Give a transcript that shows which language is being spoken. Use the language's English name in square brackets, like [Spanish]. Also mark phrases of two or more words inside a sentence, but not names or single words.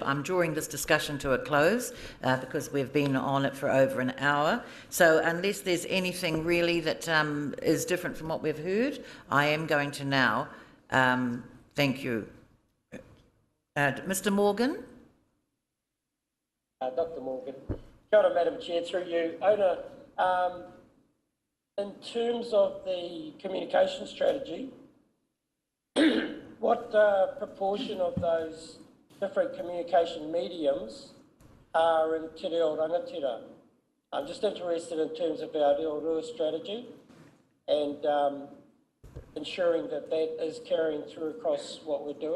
[English] I'm drawing this discussion to a close because we've been on it for over an hour. So unless there's anything really that is different from what we've heard, I am going to now thank you. Mr. Morgan? Dr. [Māori] Morgan. Kia ora, [English] Madam Chair, through you. Ona, in terms of the communication strategy, what proportion of those different communication mediums are in [Māori] Te Reo Rangatira? [English] I'm just interested in terms of our [Māori] Reo Rua [English] strategy and ensuring that that is carrying through across what we're doing.